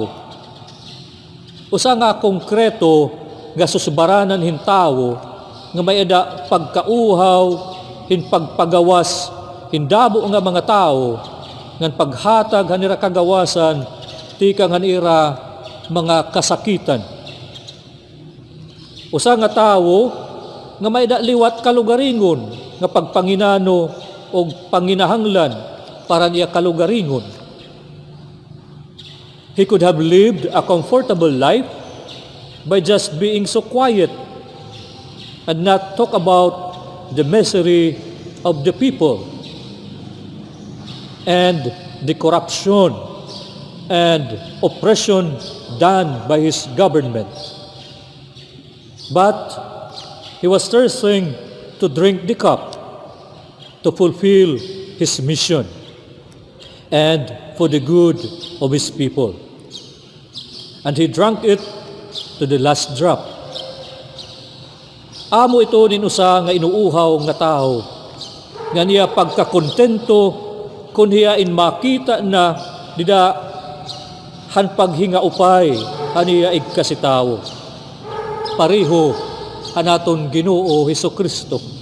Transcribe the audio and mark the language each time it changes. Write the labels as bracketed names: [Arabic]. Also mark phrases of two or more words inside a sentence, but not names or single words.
[Waray] Usa nga konkreto nga susbaranan hin tawo nga may ada pagkauhaw hin pagpagawas hindabo nga mga tao ngan paghatag hanira kagawasan ti kang hanira mga kasakitan. Usa nga tawo nga may da liwat kalugaringon nga pagpanginano o panginahanglan para niya kalugaringon. [English] He could have lived a comfortable life by just being so quiet and not talk about the misery of the people and the corruption and oppression done by his government. But he was thirsting to drink the cup to fulfill his mission and for the good of his people. And he drank it to the last drop. [Waray] Amo ito ninusa nga inuuhaw nga tao, nga niya pagkakontento kung hiyain makita na dida han paghinga upay haniya igkasitawo. Pareho hanaton Ginoo Hesukristo.